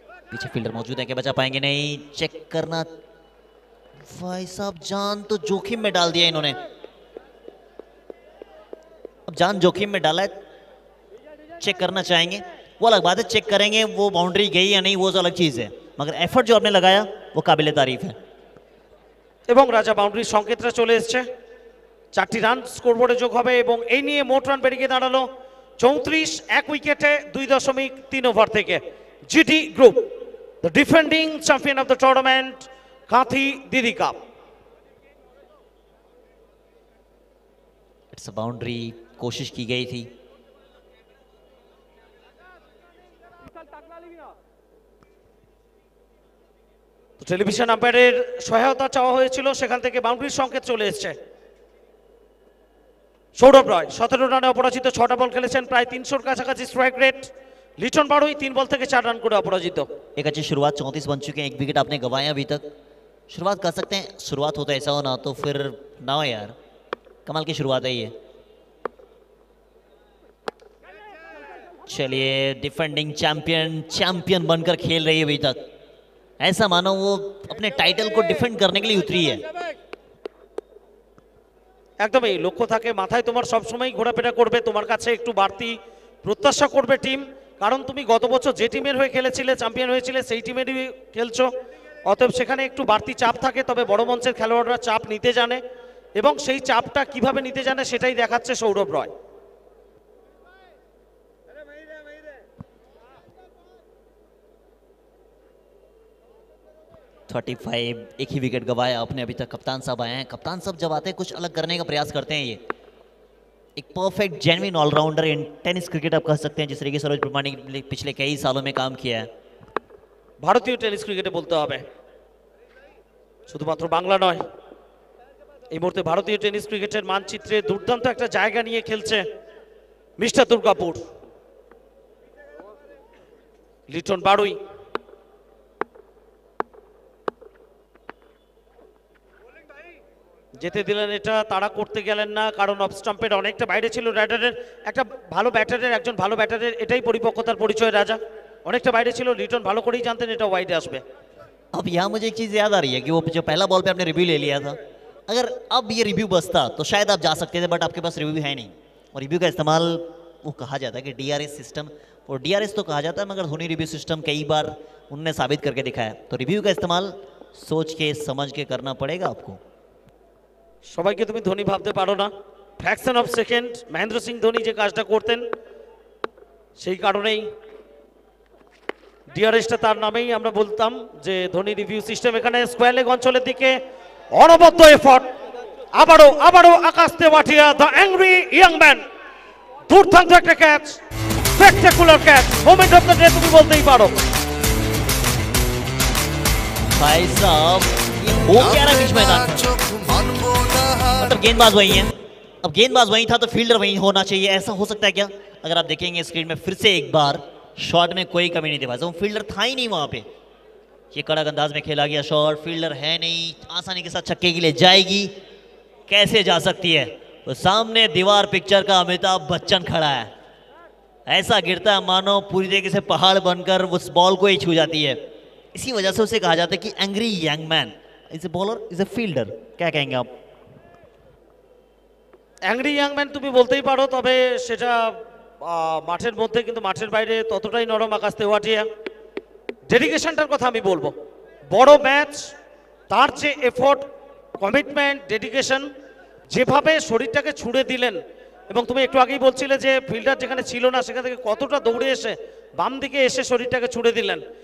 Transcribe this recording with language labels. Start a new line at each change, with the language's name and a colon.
Hindi: पीछे फील्डर मौजूद है, क्या बचा पाएंगे? नहीं, चेक करना। भाई साहब, जान तो जोखिम में डाल दिया इन्होंने। अब जान जोखिम में डाला है, चेक करना चाहेंगे। वो अलग बात है, चेक करेंगे वो बाउंड्री गई या नहीं, वो तो अलग चीज है, मगर एफर्ट जो आपने लगाया वो काबिले तारीफ है।
Bangla: এবং রাজা বাউন্ডারির সংকেতটা চলে এসছে, 4টি রান স্কোরবোর্ডে যোগ হবে এবং এই নিয়ে মোট রান বেরিয়ে দাঁড়ালো 34, 1 উইকেটে 2.3 ওভার থেকে। GT group,
English: the defending champion of the tournament,
Bangla: Kanthi দিদি কাপ।
English: it's boundary
Hindi: कोशिश की गई थी।
Bangla: তো টেলিভিশন আম্পায়ারের সহায়তা চাওয়া হয়েছিল, সেখান থেকে বাউন্ডারির সংকেত চলে এসছে। সৌরভ রায় 17 রানে অপরাজিত, 6টা বল খেলেছেন, প্রায় 300-র কাছাকাছি স্ট্রাইক রেট। লিটন বাড়ুই 3 বল থেকে 4 রান করে অপরাজিত।
Hindi: एक अच्छी शुरुआत, 34 बन चुके हैं, 1 विकेट आपने गंवाया अभी तक। शुरुआत कर सकते हैं, शुरुआत होता है ऐसा हो ना तो फिर ना हो यार, कमाल की शुरुआत है ये। चलिए, डिफेंडिंग चैंपियन बनकर खेल रही है अभी तक। ऐसा मानो वो अपने टाइटल को डिफेंड करने के लिए उतरी है।
Bangla: একদমই লক্ষ্য থাকে মাথায়, তোমার সবসময় ঘোরাফেরা করবে, তোমার কাছে একটু বাড়তি প্রত্যাশা করবে টিম, কারণ তুমি গত বছর যে টিমের হয়ে খেলেছিলে, চ্যাম্পিয়ন হয়েছিলে, সেই টিমেরই খেলছো। অতএব সেখানে একটু বাড়তি চাপ থাকে, তবে বড় মঞ্চের খেলোয়াড়রা চাপ নিতে জানে এবং সেই চাপটা কিভাবে নিতে জানে সেটাই দেখাচ্ছে সৌরভ রায়।
Hindi: 45 एक ही विकेट गवाया आपने अभी तक। कप्तान साहब आए हैं, कप्तान साहब जब आते हैं कुछ अलग करने का प्रयास करते हैं। ये एक
English: perfect genuine allrounder in tennis cricket
Hindi: आप कह सकते हैं, जिस तरीके से सरोज प्रमाणिक ने पिछले कई सालों में काम किया है।
Bangla: ভারতীয় টেনিস ক্রিকেটে বলতে হবে, শুধুমাত্র বাংলা নয়, এই মুহূর্তে ভারতীয় টেনিস ক্রিকেটের মানচিত্রে দুর্দান্ত একটা জায়গা নিয়ে খেলছে মিস্টার দুর্গাপুর। লিটন বাড়ুই যেতে দিলেন, এটা তারা করতে গেলেন না, কারণ অফ স্টাম্পের অনেকটা বাইরে ছিল রাইডারের। একটা ভালো ব্যাটারের, একজন ভালো ব্যাটারের এটাই পরিপক্কতার পরিচয় রাজা। অনেকটা বাইরে ছিল, লিটন ভালো করেই জানতেন এটা ওয়াইডে আসবে।
Hindi: अब यहाँ मुझे एक चीज़ याद आ रही है कि वो जो पहला बॉल पे आपने रिव्यू ले लिया था, अगर अब ये रिव्यू बसता तो शायद आप जा सकते थे, बट आपके पास रिव्यू है नहीं। और रिव्यू का इस्तेमाल वो कहा जाता है कि डीआरएस सिस्टम, और डीआरएस तो कहा जाता है मगर धोनी रिव्यू सिस्टम कई बार उनने साबित करके दिखाया। तो रिव्यू का इस्तेमाल सोच के समझ के करना पड़ेगा आपको।
Bangla: সবাইকে তুমি ধোনি ভাবতে পারো না,
English: fraction of second
Bangla: Mahendra Singh Dhoni যে কাজটা করতেন সেই কারণেই ডিআরএসটা তার নামেই আমরা বলতাম যে ধোনি রিভিউ সিস্টেম। এখানে স্কোয়ার লেগ অঞ্চলের দিকে অনবদ্য এফর্ট, আবারও আকাশ Tewatia the angry young man, দুর্দান্ত একটা catch, spectacular catch,
English: moment of the day
Bangla: তুমি বলতেই পারো।
Hindi: भाई साहब ये हो क्या रहा बीच मैदान में? मतलब गेंदबाज वही है, अब गेंदबाज वही था तो फील्डर वही होना चाहिए, ऐसा हो सकता है क्या? अगर आप देखेंगे स्क्रीन में फिर से एक बार शॉट में कोई कमी नहीं थी भाई साहब, फील्डर था ही नहीं वहां पे। ये कड़क अंदाज में खेला गया शॉट, फील्डर है नहीं, आसानी के साथ छक्के के लिए जाएगी, कैसे जा सकती है? तो सामने दीवार पिक्चर का अमिताभ बच्चन खड़ा है, ऐसा गिरता है मानो पूरी तरीके से पहाड़ बनकर उस बॉल को ही छू जाती है। इसी वजह से उसे कहा जाता है कि
English: Angry young man, is a bowler, is a fielder.
Hindi: क्या कहेंगे आप?
Bangla: অ্যাংরি ইয়াং ম্যান তুমি বলতেই পারো, তবে সেটা মাঠের মধ্যে, কিন্তু মাঠের বাইরে ততটাই নরম আকাশ তেওয়াটিয়া। ডেডিকেশনটার কথা আমি বলবো, বড় ম্যাচ, তার যে এফোর্ট, কমিটমেন্ট, ডেডিকেশন, যেভাবে শরীরটাকে ছুড়ে দিলেন, এবং তুমি একটু আগেই বলছিলে যে ফিল্ডার যেখানে ছিল না সেখান থেকে কতটা দৌড়ে এসে বাম দিকে এসে শরীরটাকে ছুড়ে দিলেন।